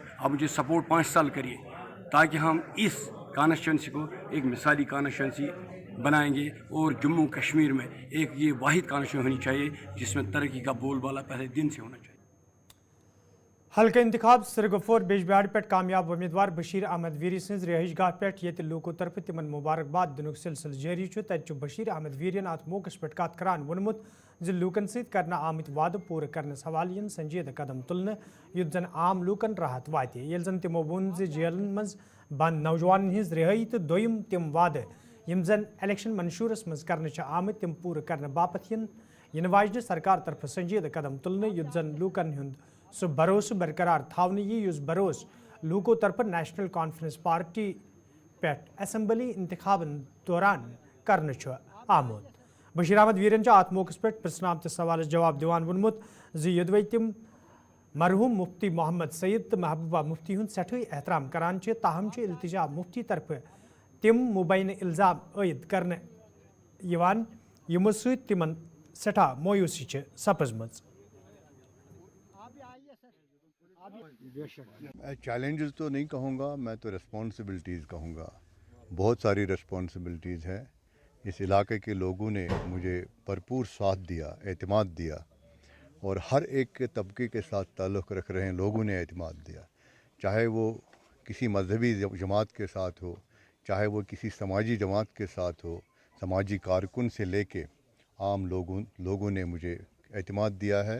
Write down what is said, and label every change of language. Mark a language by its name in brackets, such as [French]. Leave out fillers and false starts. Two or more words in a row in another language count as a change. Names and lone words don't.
[Urdu] آپ مجھے سپورٹ 5 سال کریے، تاکہ ہم اس کانسٹیٹیونسی کو ایک مثالی کانسٹیٹیونسی بنائیں گے اور جموں کشمیر میں ایک یہ واحد کانسٹیٹیونسی ہونی چاہیے جس میں ترقی کا بول بالا پہلے دن سے ہونا چاہیے. [Kashmiri] हल्का इंतखाब सिरगफोर बिजबिहाड़ पे कामयाब उम्मीदवार बशीर अहमद वीरी सज रिहाइश गाह पे ये लोगों तरफ तिमन मुबारकबाद दिन सिलसिल जारी तत बशीर अहमद वीरियन अत मौके पे कत करान वोनमुत ज लूकन सत करना आमत वाद पूरे करनस हवाले यन संजीदा कदम तुलने युत जन आम लूकन राहत वाते येल जन तिमो वोन ज जेलन मज बंद नौजवान हिंज रिहाई तो दोयम तिम वादे यम जन इलेक्शन मंशूरस मज करने आमत तिम पूरे करने बापत इन वाजन सरकार तरफ संजीदा कदम तुलने युत जन लूकन हुंद सह भरोस बरकरार थावने युस भरोस लूको तरफ नेशनल कॉन्फ्रेंस पार्टी पे असम्बली इंतखाबन दौरान करने आमुत। बशीर अहमद वीरन अत मौके पे प्रश्न तो सवाल जवाब दिवान वोनमुत ज तिम मरहूम मुफ्ती मोहम्मद सईद तो महबूबा मुफ्ती हुंद सठे एहतराम करान ताहम इल्तिजा मुफ्ती तरफ तिम मुबैन इल्ज़ाम आयद करने यमो सत तिमन सठा मोयूसी सपजमज। [Urdu] میں چیلنجز تو نہیں کہوں گا، میں تو ریسپانسبلٹیز کہوں گا. بہت ساری ریسپانسبلٹیز ہیں۔ اس علاقے کے لوگوں نے مجھے بھرپور ساتھ دیا، اعتماد دیا، اور ہر ایک کے طبقے کے ساتھ تعلق رکھ رہے ہیں لوگوں نے اعتماد دیا، چاہے وہ کسی مذہبی جماعت کے ساتھ ہو، چاہے وہ کسی سماجی جماعت کے ساتھ ہو، سماجی کارکن سے لے کے عام لوگوں نے مجھے اعتماد دیا ہے.